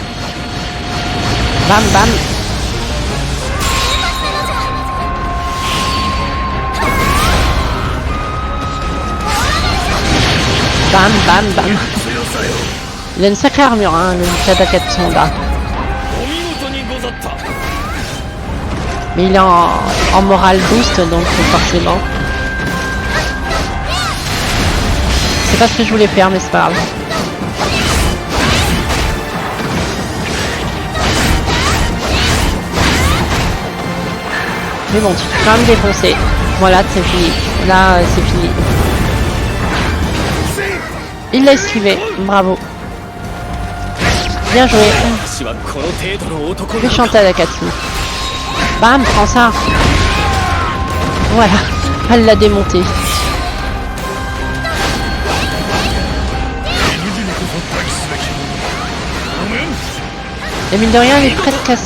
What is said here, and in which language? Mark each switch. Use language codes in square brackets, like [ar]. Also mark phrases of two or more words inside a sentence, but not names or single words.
[fr] Bam bam. Bam bam bam. [ja] 強さよ。 [fr] Il a une sacrée armure, hein, le Tadaka Tsonda. [ja] お見事にござった。 [fr] Mais il est en [en] moral boost, [fr] donc forcément. C'est pas ce que je voulais faire, mais c'est pas grave. Mais bon, tu peux quand même défoncer. Voilà, c'est fini. Là, c'est fini. Il l'a esquivé. Bravo. Bien joué. [ja] 私はこの程度の男だ。 [fr] Méchant Tadakatsu. Bam, prends ça. Voilà. Elle l'a démonté. Et mine de rien, il est presque à...